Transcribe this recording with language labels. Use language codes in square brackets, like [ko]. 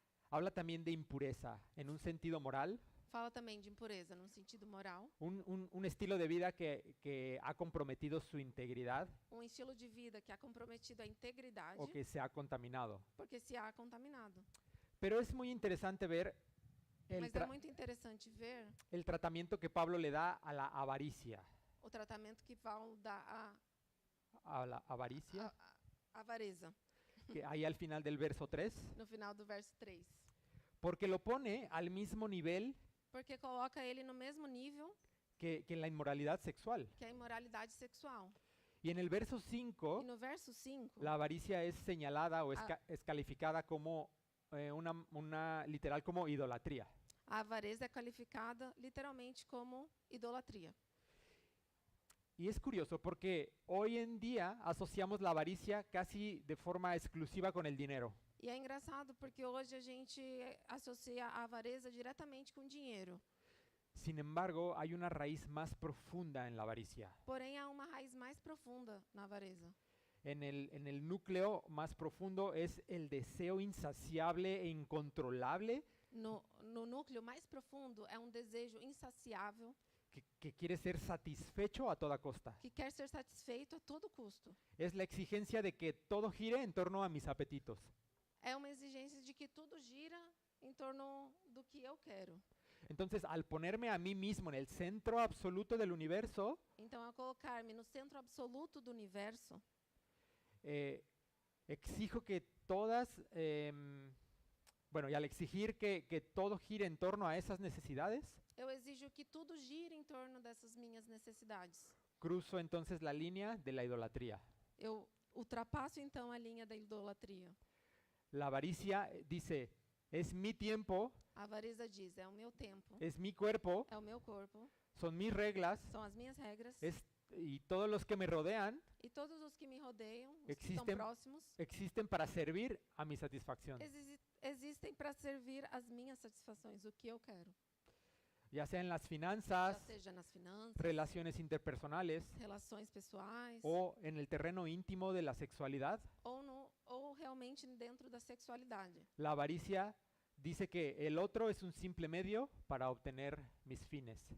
[es] Habla también de impureza en un sentido moral, [pt] Fala também de impureza num sentido moral, [es] un estilo de vida que ha comprometido su integridad [pt] estilo de vida que [es] ha comprometido [pt] a integridade, [es] o que se ha contaminado. [pt] porque [es] se ha contaminado. Pero es muy interesante ver [pt] Mas é muito interessante ver [es] el tratamiento que Pablo le da a la avaricia. [pt] o tratamento que Paulo dá [es] A la avaricia, [pt] à avareza, [es] que hay al final del verso 3, [pt] no final do verso 3. [es] porque lo pone al mismo nivel [pt] Porque coloca ele no mesmo nível [es] que la inmoralidad sexual. [pt] que a imoralidade sexual. [es] Y en el verso [pt] E 5, no verso 5, [es] la avaricia es señalada o es calificada como literal como idolatría. [pt] a avareza é qualificada literalmente como idolatria. [es] Y es curioso porque hoy en día asociamos la avaricia casi de forma exclusiva con el dinero. [pt] E é engraçado porque hoje a gente associa a avareza diretamente com dinheiro. [es] Sin embargo, hay una raíz más profunda en la avaricia. [pt] Porém, há uma raiz mais profunda na avareza. [es] En el núcleo más profundo es el deseo insaciable e incontrolable [pt] No núcleo mais profundo é um desejo insaciável [es] que quiere ser satisfecho a toda costa. [pt] que quer ser satisfeito a todo custo. [es] Es la exigencia de que todo gire en torno a mis apetitos. [pt] É uma exigência de que tudo gira em torno do que eu quero. [es] Entonces, al ponerme a mí mismo en el centro absoluto del universo, [pt] Então, ao colocar-me no centro absoluto do universo, [es] exijo que todas, y al exigir que todo gire en torno a esas necesidades, [pt] eu exijo que tudo gire em torno dessas minhas necessidades. [es] cruzo entonces la línea de la idolatría. [pt] Eu ultrapasso, então, a linha da idolatria. [es] La avaricia dice, es mi tiempo, [pt] A avareza diz, é o meu tempo, [es] es mi cuerpo, [pt] é o meu corpo, [es] son mis reglas, [pt] são as minhas regras. [es] y todos los que me rodean [pt] E todos os que me rodeiam, os que estão Existem- próximos, [es] existen para servir a mi satisfacción, [pt] existem para servir as minhas satisfações, o que eu quero. [es] ya sea en las [pt] Já [es] finanzas, [pt] seja nas finanças, [es] relaciones interpersonales [pt] relações pessoais, [es] o en el terreno íntimo de la sexualidad. [pt] ou realmente dentro da sexualidade. [es] La avaricia dice que el otro es un simple medio para obtener mis fines.